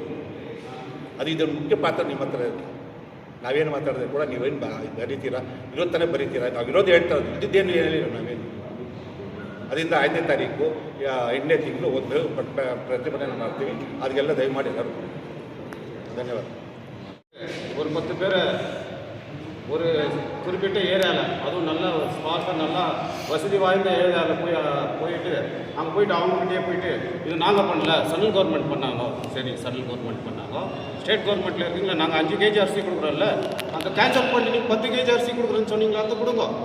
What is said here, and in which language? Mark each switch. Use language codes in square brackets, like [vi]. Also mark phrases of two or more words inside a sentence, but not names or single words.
[kn] ಅದು ಇದರ ಮುಖ್ಯ ಪಾತ್ರ ನಿಮ್ಮ ಹತ್ರ ಇರುತ್ತೆ. ನಾವೇನು ಮಾತಾಡಿದ್ರೆ ಕೂಡ ನೀವೇನು ಬರೀತೀರಾ, ಇರೋದು ತಾನೇ ಬರೀತೀರಾ. ನಾವು ಇರೋದು ಹೇಳ್ತಾರೆ, ಇದ್ದಿದ್ದೇನು ಹೇಳಿಲ್ಲ ನಾವೇನು. ಅದರಿಂದ 5ನೇ ತಾರೀಕು 8ನೇ ತಿಂಗಳು ಒಂದು ಪ್ರತಿಭಟನೆ ಮಾಡ್ತೀವಿ. ಅದಕ್ಕೆಲ್ಲ ದಯಮಾಡಿ ಎಲ್ಲರೂ ಧನ್ಯವಾದ. [ta] ஒரு 10 பேர் ஒரு குறிப்பிட்ட ஏரியாவில், அதுவும் நல்ல ஸ்பாட்டாக நல்லா வசதி வாய்ந்த ஏரியாவில் போயிட்டு அங்கே போயிட்டு அவங்ககிட்டயே போயிட்டு இது நாங்கள் பண்ணல, [en] central government [ta] பண்ணாங்க. சரி, [en] central government [ta] பண்ணாங்க. [en] state governmentல் [ta] இருக்கீங்களா, நாங்கள் 5 kg அரிசி கொடுக்குறோம்ல, அந்த கேன்சல் பண்ணி நீங்கள் 10 kg அரிசி கொடுக்குறேன்னு சொன்னீங்களா, அந்த கொடுங்க.